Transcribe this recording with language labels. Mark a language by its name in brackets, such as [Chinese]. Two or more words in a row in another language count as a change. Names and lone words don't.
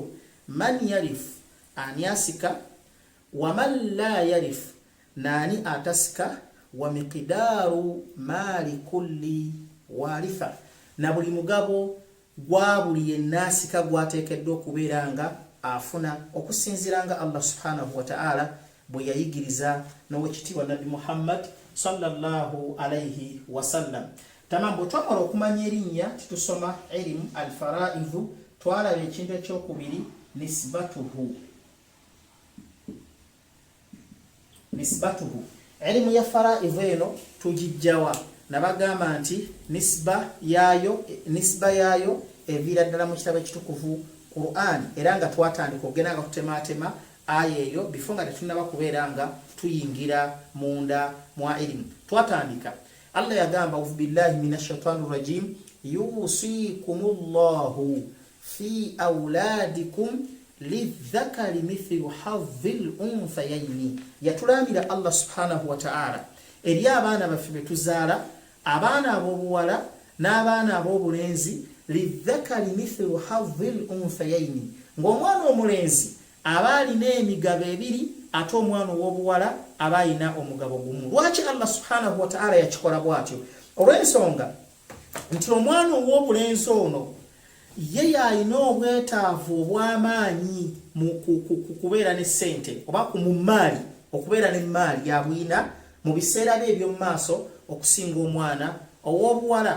[Arabic] من يعرف, [Ganda] ani asika, [Arabic] ومن لا يعرف, [Ganda] nani atasika, [Arabic] ومقدار مال كل وارث, [Ganda] na buli mugabo gwa buli yenasika gwateekeddwa okubeera nga afuna okusinziira nga Allah [Arabic] سبحانه وتعالى [Ganda] bwe yayigiriza n'owekitiibwa Nabi Muhammad [Arabic] صلى الله عليه وسلم. [Ganda] Tamambo twamala okumanya erinnya titusoma [Arabic] علم الفرائض, [Ganda] twalaba ekintu ekyokubiri nisbatuhu, nisbatuhu. Ilmu ya fara'idh eno tugijjawa, nabagamba nti nisba yayo eviira ddala mu kitabo ekitukuvu Qur'an, era nga twatandika okugenda nga kutematema aya eyo before nga tetunaba kubeera nga tuyingira munda mwa ilmu. Twatandika Allah yagamba [Arabic] أعوذ بالله من الشيطان الرجيم يوصيكم الله في أولادكم للذكر مثل حظ الأنثيين. [Ganda] Yatulamira Allah [Arabic] سبحانه وتعالى [Ganda] eri abaana baffe betuzaala, abaana ab'obuwala n'abaana ab'obulenzi, [Arabic] للذكر مثل حظ الأنثيين, [Ganda] ng'omwana omulenzi aba alina emigabo ebiri ate omwana ow'obuwala aba alina omugabo gumu. Lwaki Allah [Arabic] سبحانه وتعالى [Ganda] yakikola bw'atyo? Olw'ensonga nti omwana ow'obulenzi ono ye yalina obwetaavu obw'amaanyi mu kubeera ne ssente oba mu maali, okubeera ne maali yabwina mu biseera bye eby'omu maaso okusinga omwana ow'obuwala.